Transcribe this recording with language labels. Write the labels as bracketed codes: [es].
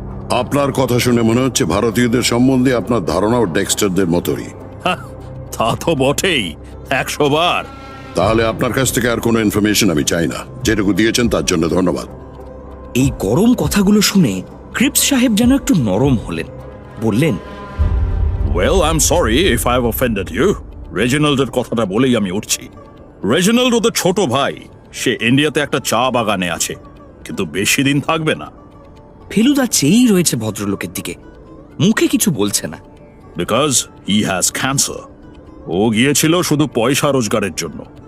[bn] আপনার কথা শুনে মনে হচ্ছে ভারতীয়দের সম্বন্ধে আপনার ধারণাও ডেক্সটারদের মতোই। তা তো বটেই, 100 বার। তাহলে আপনার কাছ থেকে আর কোনো ইনফরমেশন আমি চাই না। যেটুকু দিয়েছেন তার জন্য ধন্যবাদ। এই গরম কথাগুলো শুনে ক্রিপস সাহেব যেন একটু নরম হলেন। বললেন, [en] Well, I'm sorry if I've offended you. [bn] রেজিনাল্ডের কথাটা বলেই আমি উঠছি। রেজিনাল্ড ওদের ছোট ভাই, সে ইন্ডিয়াতে একটা চা বাগানে আছে, কিন্তু বেশি দিন থাকবে না। ফেলুদা চেয়েই রয়েছে ভদ্রলোকের দিকে, মুখে কিছু বলছে না। [en] Because he has cancer. [bn] ও গিয়েছিল শুধু পয়সা রোজগারের জন্য।